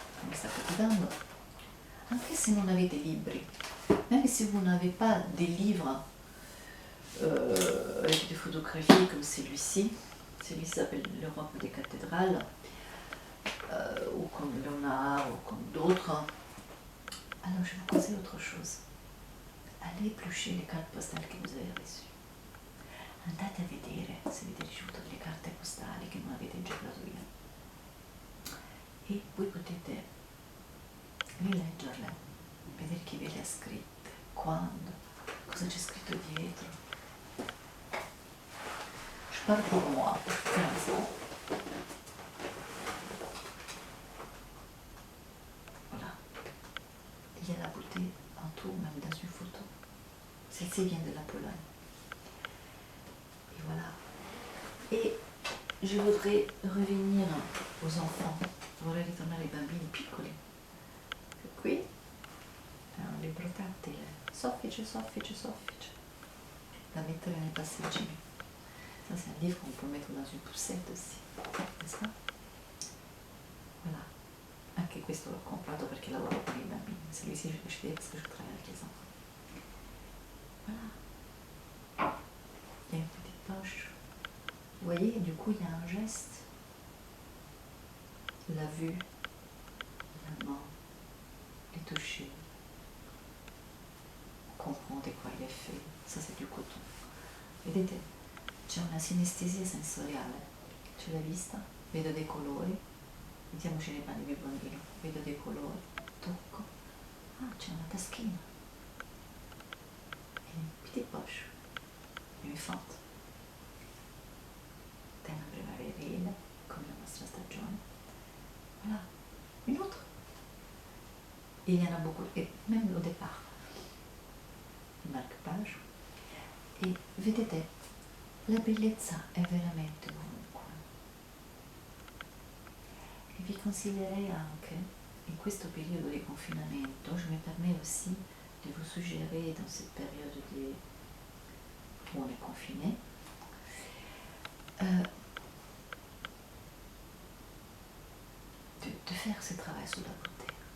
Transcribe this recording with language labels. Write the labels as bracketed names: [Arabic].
[Italian] sta capitando, anche se non avete libri, [French] même si vous n'avez pas des livres avec des photographies comme celui-ci s'appelle L'Europe des cathédrales, ou comme Léonard, ou comme d'autres, alors je vous conseille autre chose. Allez éplucher les cartes postales que vous avez reçues. [Italian] Andate a vedere se avete ricevuto delle carte postali che non avete già preso via e voi potete rileggerle, vedere chi ve le ha scritte, quando, cosa c'è scritto dietro. [French] Je parle pour moi, pour l'instant. Voilà. Il y a la beauté en tout, même dans une photo. Celle-ci vient de la Pologne. Voilà. Et je voudrais revenir aux enfants, [Italian] vorrei ritornare ai bambini piccoli. Qui è un libro tattile, soffice, soffice, soffice, da mettere nei passeggini. [French] Ça c'est un livre qu'on peut mettre dans une poussette aussi, n'est-ce pas? Voilà. [Italian] Anche questo l'ho comprato perché lavoro con i bambini, [French] celui-ci je l'ai acheté parce que je travaille avec les enfants. Voilà. Il y a une petite poche. Vous voyez, du coup, il y a un geste. La vue, la main, les toucher. Comprendre de quoi il est fait. Ça, c'est du coton. [Italian] Vedete, c'è una sinestesia sensoriale. C'è la vista, vedo dei colori. Mettiamoci nei panni di bambino. Vedo dei colori, tocco. Ah, c'è una taschina. [French] E une petite poche. Une fente. [Italian] Tema primaverile, come la nostra stagione. [French] Voilà. Une autre. Il y en a beaucoup, et même au départ. Il marque-page. [Italian] E vedete, la bellezza è veramente ovunque. E vi consiglierei anche, in questo periodo di confinamento, [French] je me permets aussi de vous suggérer dans cette période où on est confiné, de faire ce travail sur la beauté.